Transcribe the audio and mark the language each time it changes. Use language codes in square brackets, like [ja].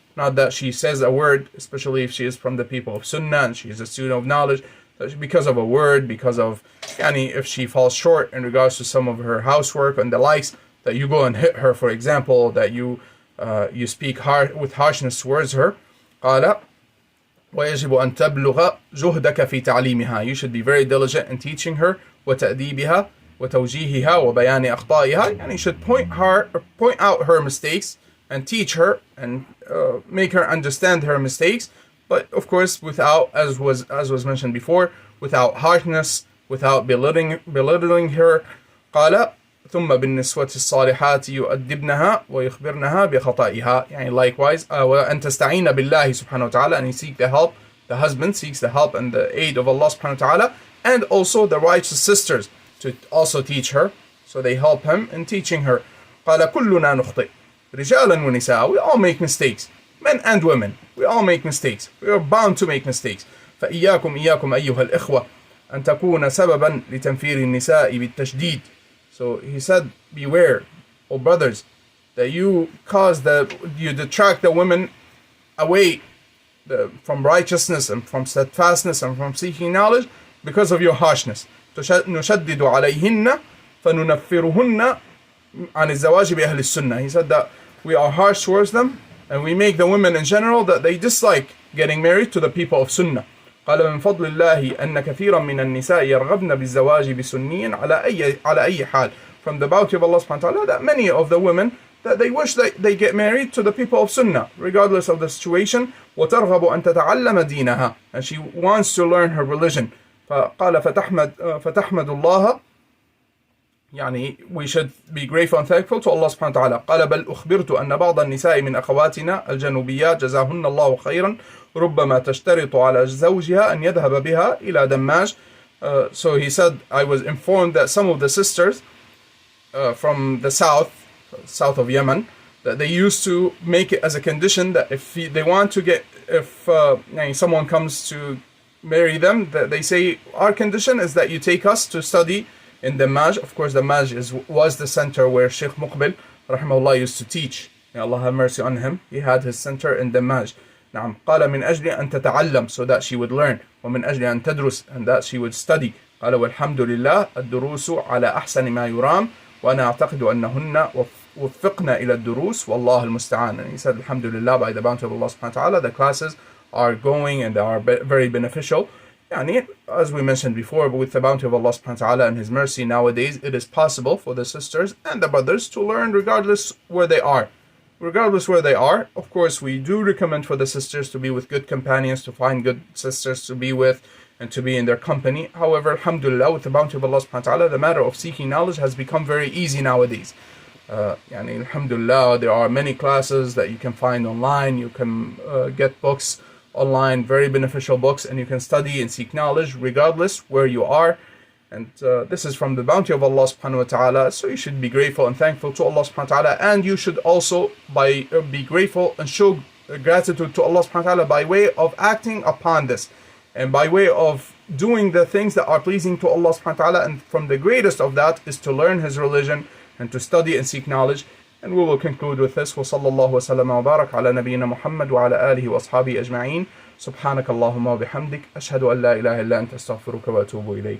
[en] Not that she says a word, especially if she is from the people of Sunnah and she is a student of knowledge, because of a word, because of if she falls short in regards to some of her housework and the likes, that you go and hit her, for example, that you speak with harshness towards her. [ar] قال ويجب أن تبلغ جهدك في تعليمها. [en] You should be very diligent in teaching her [ar] وتأديبها وتوجيهها وبيان أخطائها. [en] You should point out her mistakes and teach her and make her understand her mistakes. But of course, without, as was mentioned before, without harshness, without belittling her. [ar] قال ثم بالنسوة الصالحات يؤدبنها ويخبرنها بخطئها. [en] Likewise, [ar] وأن تستعين بالله سبحانه وتعالى, [en] and you seek the help. The husband seeks the help and the aid of Allah subhanahu wa ta'ala, and also the righteous sisters to also teach her. So they help him in teaching her. [ar] قال كلنا نخطئ رجالا ونساء. [en] We all make mistakes. Men and women, we all make mistakes. We are bound to make mistakes. [ar] فإياكم أيها الإخوة أن تكون سببا لتنفير النساء بالتشديد. [en] So he said, beware, O brothers, that you detract the women away from righteousness and from steadfastness and from seeking knowledge because of your harshness. [ar] نشدد عليهن فننفرهن عن الزواج بأهل السنة. [en] He said that we are harsh towards them, and we make the women in general that they dislike getting married to the people of Sunnah. [ar] قال من فضل الله أن كثيرا من النساء يرغبن بالزواج بسني على أي حال. [en] From the bounty of Allah subhanahu wa ta'ala, that many of the women that they wish that they get married to the people of Sunnah regardless of the situation. [ar] وترغب أن تتعلم دينها, [en] and she wants to learn her religion. [ar] فقال فتحمد الله, يعني [en] we should be grateful and thankful to Allah subhanahu wa ta'ala. [ar] قال بل أخبرت أن بعض النساء من أخواتنا الجنوبيات جزاهن الله خيرا ربما تشترط على زوجها أن يذهب بها إلى دماج. [en] So he said, I was informed that some of the sisters from the south of Yemen, that they used to make it as a condition that if they want to get, if someone comes to marry them, that they say, our condition is that you take us to study in Damaj. Of course, Damaj was the center where Sheikh Muqbil rahimahullah used to teach. May Allah have mercy on him. He had his center in Damaj. [ar] نعم. قال من أجل أن تتعلم, [en] so that she would learn. [ar] ومن أجل أن تدرس, [en] and that she would study. [ar] قال والحمد لله الدروس على أحسن ما يرام وأنا أعتقد أنهن وفقنا إلى الدروس والله المستعان. [en] And he said, Alhamdulillah, by the bounty of Allah subhanahu wa ta'ala, the classes are going and they are very beneficial. Yani, as we mentioned before, but with the bounty of Allah subhanahu wa ta'ala and His mercy, nowadays it is possible for the sisters and the brothers to learn regardless where they are. Regardless where they are, of course, we do recommend for the sisters to be with good companions, to find good sisters to be with and to be in their company. However, alhamdulillah, with the bounty of Allah subhanahu wa ta'ala, the matter of seeking knowledge has become very easy nowadays. Yani, alhamdulillah, there are many classes that you can find online. You can get books online, very beneficial books, and you can study and seek knowledge regardless where you are. And this is from the bounty of Allah subhanahu wa ta'ala. So you should be grateful and thankful to Allah subhanahu wa ta'ala. And you should also be grateful and show gratitude to Allah subhanahu wa ta'ala by way of acting upon this. And by way of doing the things that are pleasing to Allah subhanahu wa ta'ala. And from the greatest of that is to learn His religion and to study and seek knowledge. And we will conclude with this. [ar] وصلى الله وسلم وبارك على نبينا محمد وعلى آله وأصحابه أجمعين. سبحانك اللهم وبحمدك أشهد أن لا إله إلا أنت أستغفرك وأتوب إليك.